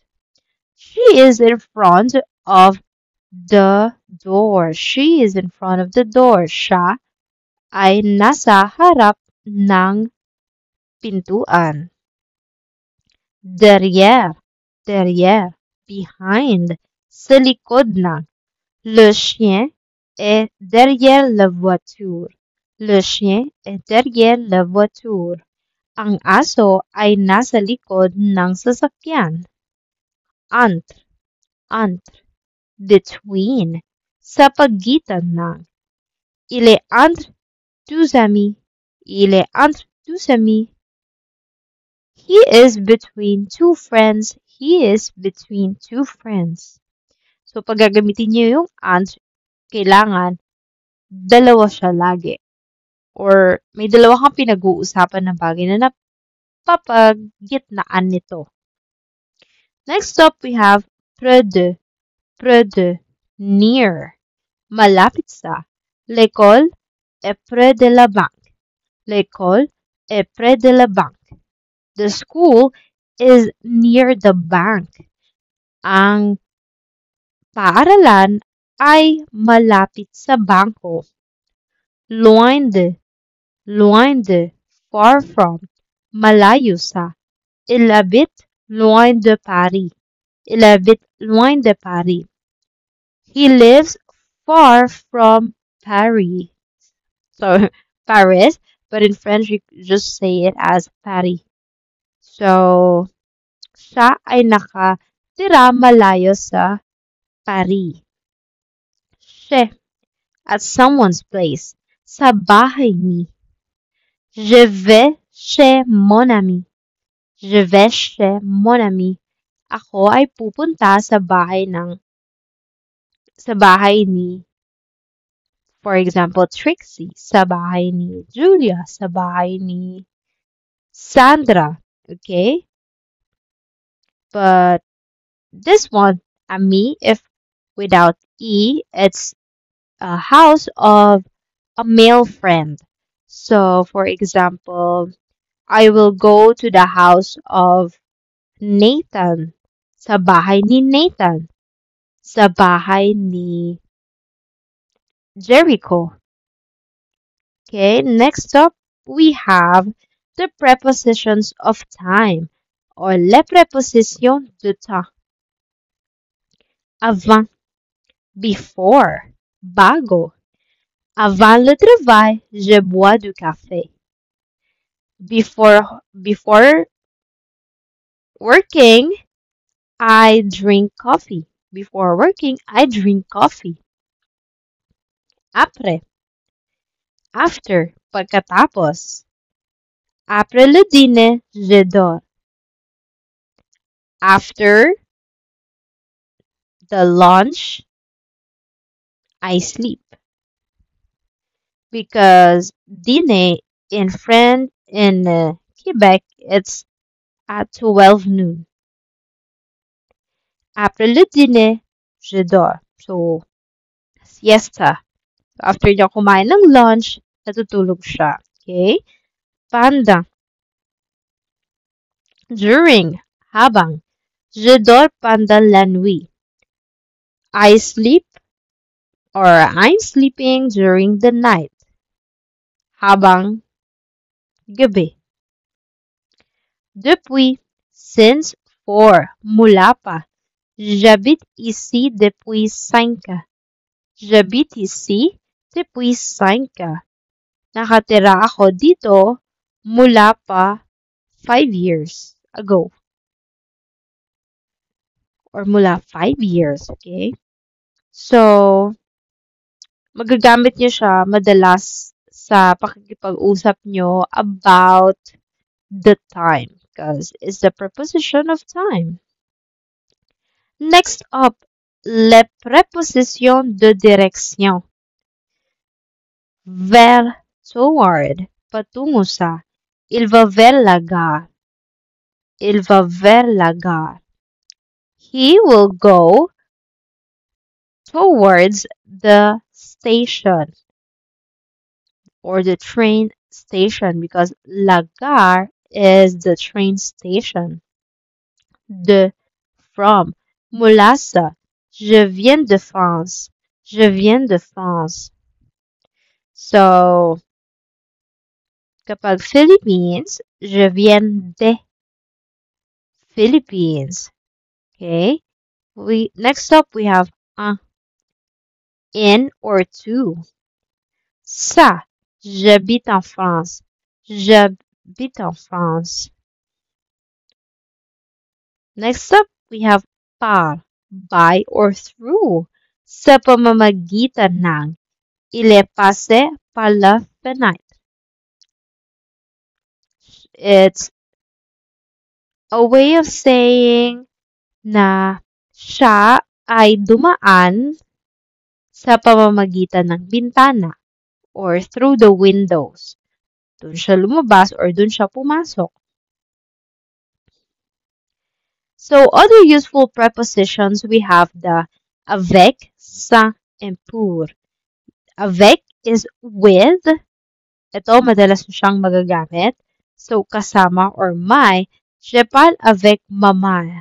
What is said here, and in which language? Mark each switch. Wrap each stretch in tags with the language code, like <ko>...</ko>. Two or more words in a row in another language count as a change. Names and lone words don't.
<en>She is in front of the door. She is in front of the door.</en> <tl>Siya ay nasa harap ng pintuan.</tl> <fr>Derrière. Behind.</fr> <tl>Sa likod ng.</tl> <fr>Le chien est derrière la voiture. Le chien est derrière la voiture.</fr> <tl>Ang aso ay nasa likod ng sasakyan.</tl> <fr>Entre. Between.</fr> <tl>Sa pagitan ng.</tl> <fr>Il est entre deux amis. Il est entre deux amis.</fr> <en>He is between two friends. He is between two friends. So,</en> <tl>pag gagamitin niyo yung entre, kailangan dalawa siya lagi. Or may dalawa kang pinag-uusapan na bagay na napapagitnaan nito.</tl> <en>Next up, we have</en> <fr>près de,</fr> <en>near,</en> <tl>malapit sa.</tl> <fr>L'école est près de la banque. L'école est près de la banque.</fr> <en>The school is near the bank.</en> <tl>Ang paaralan ay malapit sa bangko.</tl> <fr>Loin de,</fr> <en>far from,</en> <tl>malayo sa.</tl> <fr>Il habite loin de Paris. Il habite loin de Paris.</fr> <en>He lives far from Paris. So, Paris, but in French you just say it as Paris. So,</en> <tl>siya ay nakatira malayo sa Paris.</tl> <fr>Chez,</fr> <en>at someone's place.</en> <tl>Sa bahay ni.</tl> <fr>Je vais chez mon ami. Je vais chez mon ami.</fr> <tl>Ako ay pupunta sa bahay ni,</tl> <en>for example,</en> <tl>Trixie. Sa bahay ni Julia. Sa bahay ni Sandra.</tl> <en>Okay? But this one, ami, if without E, it's a house of a male friend. So, for example, I will go to the house of Nathan.</en> <tl>Sa bahay ni Nathan. Sa bahay ni Jericho.</tl> <en>Okay, next up, we have the prepositions of time or</en> <fr>les prépositions de temps. Avant,</fr> <en>before, bago.</en> <fr>Avant le travail, je bois du café.</fr> <en>Before working, I drink coffee. Before working, I drink coffee.</en> <fr>Après,</fr> <en>after, pagkatapos.</en> <fr>Après le dîner, je dors.</fr> <en>After the lunch, I sleep. Because dîner in Quebec, it's at 12 noon.</en> <fr>Après le dîner, je dors.</fr> <en>So, siesta.</en> <tl>After niya kumain ng lunch, natutulog siya.</tl> <en>Okay? Pendant. During. Habang.</en> <fr>Je dors pendant la nuit.</fr> <en>I sleep or I'm sleeping during the night.</en> <tl>Habang gabi.</tl> <en>Depuis. Since. For.</en> <tl>Mula pa.</tl> <fr>J'habite ici depuis 5 ans. J'habite ici depuis 5 ans.</fr> <tl>Nakatira ako dito mula pa</tl> <en>5 years ago.</en> <tl>Or mula 5 years, okay? So, magagamit niyo siya madalas sa pakikipag-usap nyo</tl> <en>about the time because it's the preposition of time. Next up,</en> <fr>les prépositions de direction. Vers,</fr> <en>toward,</en> <tl>patungo sa.</tl> <fr>Il va vers la gare. Il va vers la gare.</fr> <en>He will go towards the station or the train station because</en> <fr>la gare</fr> <en>is the train station. De, from,</en> <tl>mula sa.</tl> <fr>Je viens de France. Je viens de France.</fr> <tl>So, kapag Philippines,</tl> <fr>je viens de Philippines.</fr> <en>Okay? Next up, we have in or to.</en> <fr>Ça, j'habite en France. J'habite en France.</fr> <en>Next up, we have par, by or through.</en> <tl>Sa pamamagitan ng.</tl> <fr>Il est passé par la fenêtre.</fr> <en>It's a way of saying</en> <tl>na siya ay dumaan sa pamamagitan ng bintana</tl> <en>or through the windows.</en> <tl>Doon siya lumabas or doon siya pumasok.</tl> <en>So, other useful prepositions, we have the avec, sans, and pour. Avec is with.</en> <tl>Ito, madalas siyang magagamit. So, kasama or may.</tl> <fr>Je parle avec maman.</fr>